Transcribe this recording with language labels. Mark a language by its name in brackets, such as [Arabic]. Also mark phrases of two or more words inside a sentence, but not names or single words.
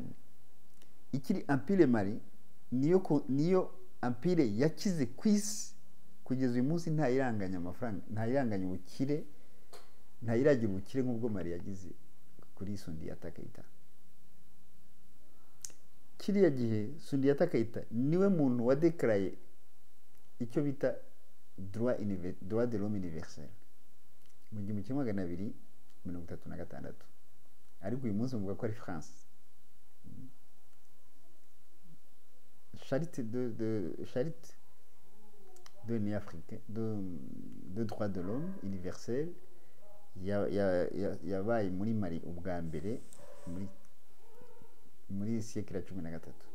[Kinyarwanda] Ikiri Empire Mali niyo Empire yakize kwisi kugeza uyu munsi, nta iranganya amafaranga, nta iranganya ubukire ntayiragira ubukire nk'ubwo Mali yagize kuri Sundiata Keita. Kiriya gihe Sundiata Keita niwe muntu wadekaraye icyo bita [French] droit de l'homme universel [Kinyarwanda] mu 1236, ariko uyu munsi muvuga ko ari France. [French] Charité de l'Union africaine de droit de l'homme universel [Kinyarwanda] yabaye muri Mali ubwa mbere muri siècle ya 13.